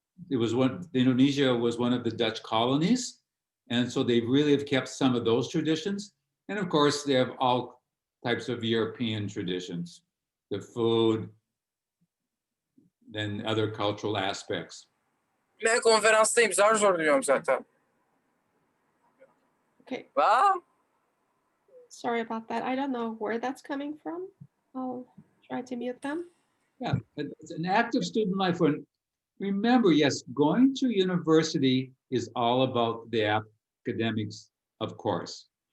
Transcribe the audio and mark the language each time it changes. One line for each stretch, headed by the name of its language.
English: Indonesia was one of the Dutch colonies, and so they really have kept some of those traditions. And of course, they have all types of European traditions, the food, then other cultural aspects.
Turkish: Konferanstayım, zar zor duyuyorum zaten.
English: Okay, Wow. sorry about that. I don't know where that's coming from. I'll try to mute them. Yeah, it's an active student life. When remember, yes, going to university is all about the academics, of course.